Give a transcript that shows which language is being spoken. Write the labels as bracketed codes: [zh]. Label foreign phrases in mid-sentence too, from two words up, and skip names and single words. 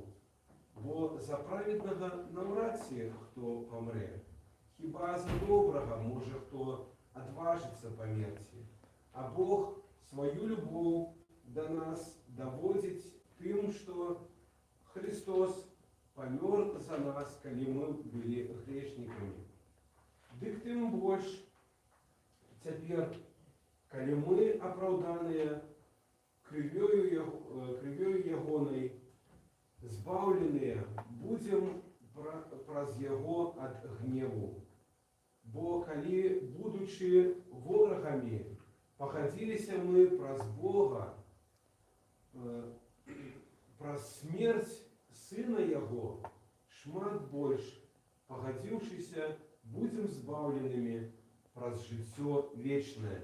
[uk] Бо за праведного навряд чи хто помре, хіба за доброго може хто отважиться померти. А Бог свою любов до нас доводить тим, що Христос помер за нас, коли ми були грешниками. [be] Дык тым больш цяпер, калі мы апраўданыя крывёю ягонай, збаўленыя, будзем праз яго ад гневу. Бо калі, будучы ворагамі, пахадзіліся мы праз Бога, праз смерць Сына Яго, шмат больш, пагадзіўшыся, будем збавленными праз жыццё вечное.